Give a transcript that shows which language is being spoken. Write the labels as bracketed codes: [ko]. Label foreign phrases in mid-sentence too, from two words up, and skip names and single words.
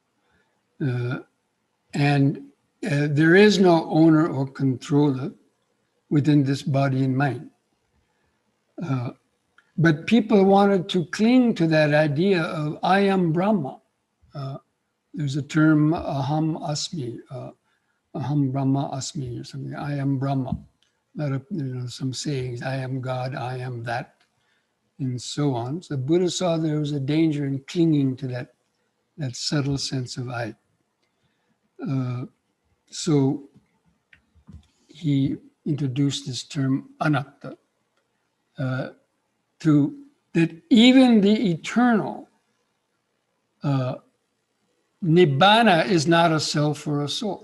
[en] And there is no owner or controller within this body and mind. But people wanted to cling to that idea of I am Brahma. There's a term, [sa] aham asmi, aham Brahma asmi, [en] or something, I am Brahma. lot of, some sayings, I am God, I am that, and so on. So Buddha saw there was a danger in clinging to that subtle sense of I. So he introduced this term Anatta, to that even the eternal Nibbana is not a self or a soul.